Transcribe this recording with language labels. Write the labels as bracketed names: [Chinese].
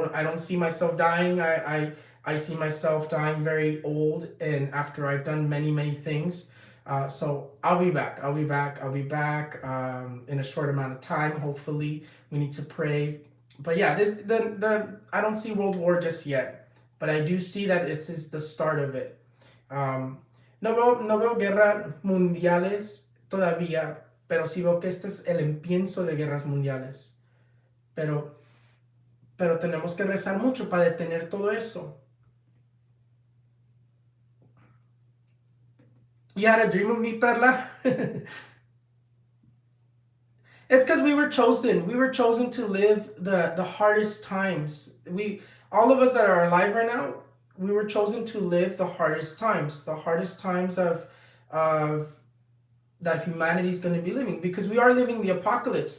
[English] I don't see myself dying. I see myself dying very old and after I've done many things. So I'll be back. I'll be back. I'll be back in a short amount of time. Hopefully, we need to pray. But yeah, this the I don't see World War just yet, but I do see that this is the start of it. [Spanish] Um, no veo guerras mundiales todavía, pero sí veo que este es el empienzo de guerras mundiales. Pero, pero tenemos que rezar mucho para detener todo eso. [English] You had a dream of me, Perla? It's because we were chosen. We were chosen to live the hardest times. All of us that are alive right now, we were chosen to live the hardest times of that humanity is going to be living, because we are living the apocalypse.